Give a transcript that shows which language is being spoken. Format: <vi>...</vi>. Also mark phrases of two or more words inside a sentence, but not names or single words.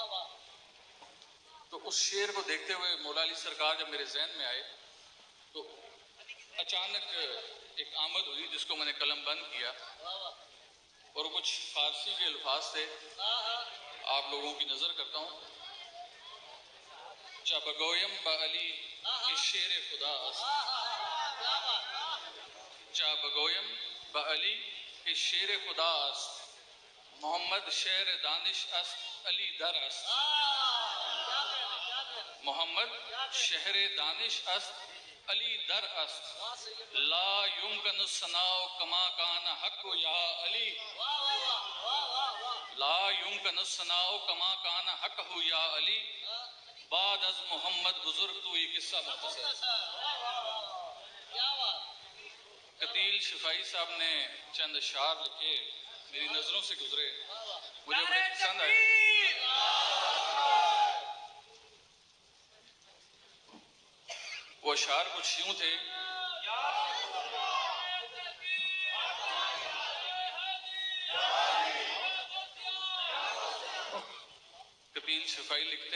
<ur>تو اس شعر کو دیکھتے ہوئے مولا علی سرکار جب میرے ذہن میں آئے تو اچانک ایک آمد ہوئی جس کو میں نے قلم بند کیا، اور کچھ فارسی کے الفاظ تھے، آپ لوگوں کی نظر کرتا ہوں۔</ur> <fa>چا بگویم با علی کہ شیر خدا است، چا بگویم با علی کہ شیر خدا است، محمد شہر دانش است علی در است، محمد شہر دانش است علی در است،</fa> <ar>لا یمکن الثناء کما کان حق یا علی، لا یمکن الثناء کما کان حق یا علی،</ar> <fa>بعد از محمد بزرگ تو یہ قصہ مختصر۔</fa> <ur>قتیل شفائی صاحب نے چند اشعار لکھے، میری نظروں سے گزرے، مجھے بڑے پسند آئے۔ وہ اشعار کچھ یوں تھے، قتیل شفائی لکھتے</ur>